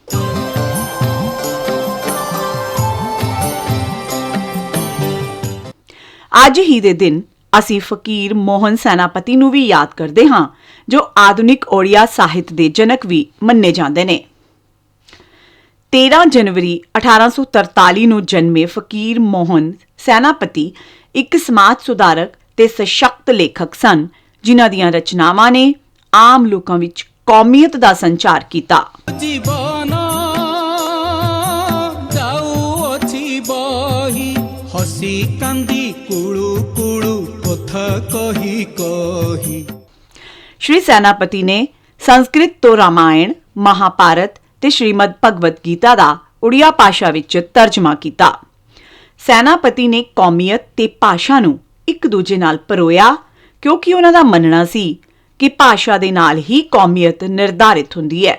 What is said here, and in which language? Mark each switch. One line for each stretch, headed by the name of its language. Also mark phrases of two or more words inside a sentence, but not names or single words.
Punjabi: ਅੱਜ ਹੀ ਦੇ ਦਿਨ ਅਸੀਂ ਫਕੀਰ ਮੋਹਨ ਸੈਨਾਪਤੀ ਨੂੰ ਵੀ ਯਾਦ ਕਰਦੇ ਹਾਂ, ਜੋ ਆਧੁਨਿਕ ਓੜੀਆ ਸਾਹਿਤ ਦੇ ਜਨਕ ਵੀ ਮੰਨੇ ਜਾਂਦੇ ਨੇ। 13 ਜਨਵਰੀ 1843 ਨੂੰ ਜਨਮੇ ਫਕੀਰ ਮੋਹਨ ਸੈਨਾਪਤੀ ਇੱਕ ਸਮਾਜ ਸੁਧਾਰਕ ਤੇ ਸਸ਼ਕਤ ਲੇਖਕ ਸਨ, ਜਿਨ੍ਹਾਂ ਦੀਆਂ ਰਚਨਾਵਾਂ ਨੇ ਆਮ ਲੋਕਾਂ ਵਿੱਚ ਕੌਮੀਅਤ ਦਾ ਸੰਚਾਰ ਕੀਤਾ।
Odia: ଜୀବନ ଯାଉଅଛି ବହି ହସି କାନ୍ଦି କୁଳୁ କୁଳୁ କଥା କହି କହି।
Punjabi: ਸ਼੍ਰੀ ਸੈਨਾਪਤੀ ਨੇ ਸੰਸਕ੍ਰਿਤ ਤੋਂ ਰਾਮਾਇਣ, ਮਹਾਭਾਰਤ ਤੇ ਸ਼੍ਰੀਮਦ ਭਗਵਦ ਗੀਤਾ ਦਾ ਉੜੀਆ ਭਾਸ਼ਾ ਵਿੱਚ ਤਰਜਮਾ ਕੀਤਾ। ਸੈਨਾਪਤੀ ਨੇ ਕੌਮੀਅਤ ਤੇ ਭਾਸ਼ਾ ਨੂੰ ਇੱਕ ਦੂਜੇ ਨਾਲ ਪਰੋਇਆ, ਕਿਉਂਕਿ ਉਹਨਾਂ ਦਾ ਮੰਨਣਾ ਸੀ ਕਿ ਭਾਸ਼ਾ ਦੇ ਨਾਲ ਹੀ ਕੌਮੀਅਤ ਨਿਰਧਾਰਿਤ ਹੁੰਦੀ ਹੈ।